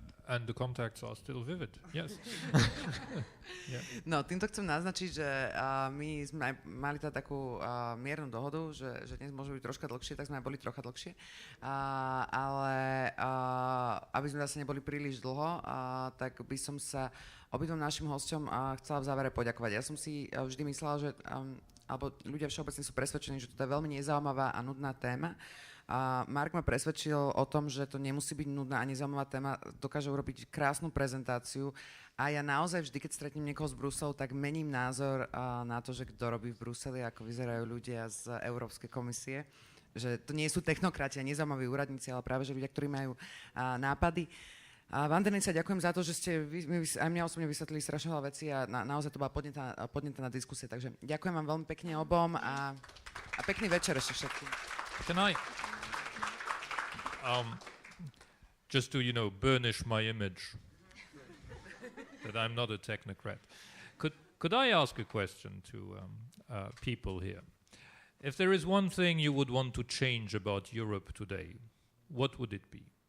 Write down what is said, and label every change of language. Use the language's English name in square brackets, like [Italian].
[English] And the contacts are still vivid, yes. Yeah. [Slovak] No, týmto chcem naznačiť, že my sme aj mali teda takú miernu dohodu, že dnes môže byť troška dlhšie, tak sme aj boli trocha dlhšie. Ale aby sme zase neboli príliš dlho, tak by som sa obidvom našim hosťom chcela v závere poďakovať. Ja som si vždy myslela, že alebo ľudia všeobecne sú presvedčení, že to je veľmi nezaujímavá a nudná téma. A Mark ma presvedčil o tom, že to nemusí byť nudná a nezaujímavá téma, dokáže urobiť krásnu prezentáciu a ja naozaj vždy, keď stretnem niekoho z Bruselu, tak mením názor na to, že kto robí v Bruseli, ako vyzerajú ľudia z Európskej komisie. Že to nie sú technokrati a nezaujímaví úradníci, ale práve že ľudia, ktorí majú nápady. A Vanda, sa ďakujem za to, že ste aj mňa osobne vysvetlili strašne veľa vecí a naozaj to bola podnetná diskusia. Takže ďakujem vám veľmi pekne obom a pekný večer ešte všetkým. [English] Can I just to, burnish my image that I'm not a technocrat. Could I ask a question to people here? If there is one thing you would want to change about Europe today, what would it be?